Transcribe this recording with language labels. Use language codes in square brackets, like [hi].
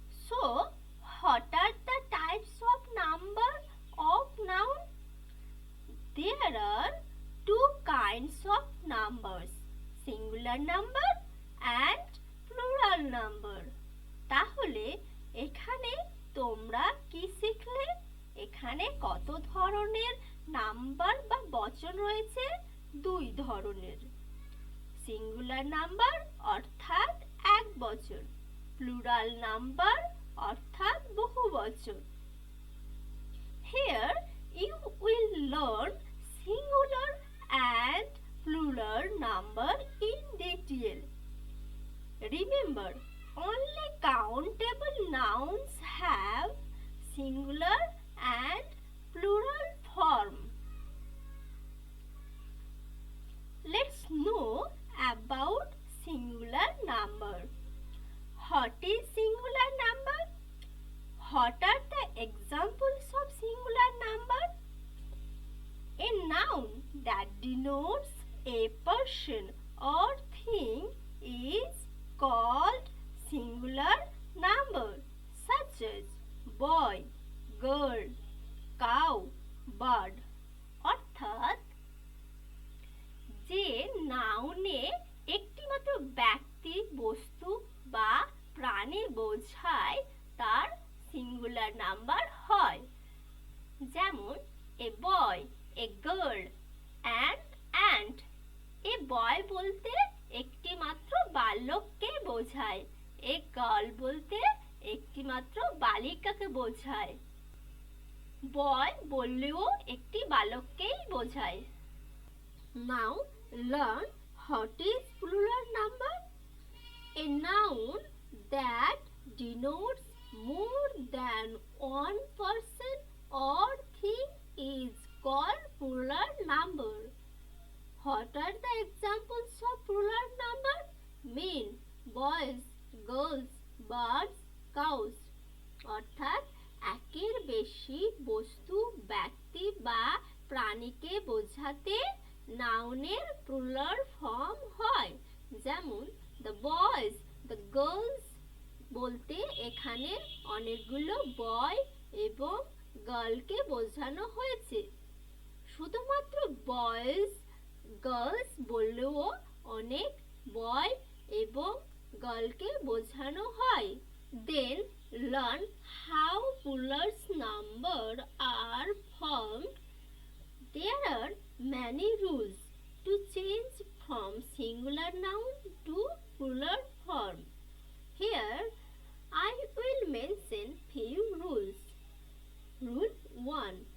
[en] So, what are the types of number of noun? There are two kinds of numbers, singular number and plural number. [bn] তাহলে এখানে তোমরা কি শিখলে? এখানে কত ধরনের নাম্বার বা বচন রয়েছে? দুই ধরনের। সিঙ্গুলার নাম্বার অর্থাৎ এক বচন, প্লুরাল নাম্বার অর্থাৎ বহু বচন। [en] Here you will learn singular and plural number in detail. Remember, only countable nouns have singular and plural form. Let's know about singular number. What is singular number? What are the examples of singular number? A noun that denotes a person or thing is called singular number, such as boy, girl, cow, bird. [bn] অর্থাৎ যে নাউনে একটিমাত্র ব্যক্তি, বস্তু বা প্রাণী বোঝায় তার singular number হয়। [en] যেমন a boy, a girl, and. [bn] এ বয় বলতে একটি মাত্র বালককে বোঝায়, এ গার্ল বলতে একটি মাত্র বালিকাকে বোঝায়। বয় বললেও একটি বালককেই বোঝায়। [en] Now learn what is plural number. A noun that denotes more than one person or thing is called plural number. What are the examples of plural number? Men, boys, girls, birds, cows. [bn] অর্থাৎ একের বেশি বস্তু, ব্যক্তি বা প্রাণীকে বোঝাতে নাউনের plural form হয়। যেমন [en] the boys, the girls [bn] বলতে এখানে অনেকগুলো বয় এবং গার্লকে বোঝানো হয়েছে। শুধুমাত্র বয়েজ, গার্লস বললেও অনেক বয় এবং গার্লকে বোঝানো হয়। [en] Then learn how plural number are formed. There are many rules to change from singular noun to plural form. Here I will mention few rules. Rule 1.